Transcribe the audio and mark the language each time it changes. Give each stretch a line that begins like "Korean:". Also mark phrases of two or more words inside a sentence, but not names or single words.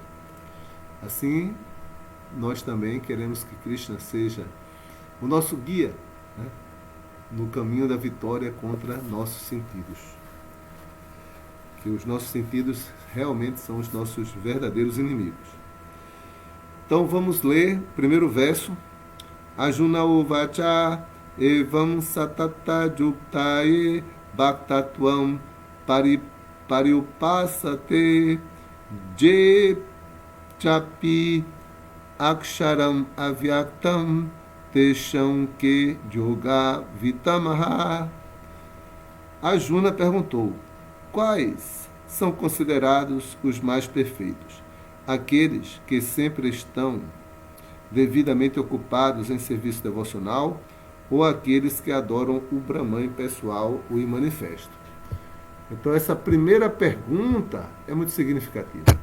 Portuguese: Assim, nós também queremos que Krishna seja o nosso guia, né, no caminho da vitória contra nossos sentidos. Que os nossos sentidos realmente são os nossos verdadeiros inimigos. Então vamos ler o primeiro verso.
Sanskrit: अर्जुन उवाच एवं सतत युक्ता ये भक्तास्त्वां पर्युपासते ये चापि अक्षरम् अव्यक्तं तेषां के योग वित्तमाः.
Portuguese: Arjuna perguntou: quais são considerados os mais perfeitos? Aqueles que sempre estão devidamente ocupados em serviço devocional ou aqueles que adoram o Brahman pessoal, o imanifesto? Então, essa primeira pergunta é muito significativa.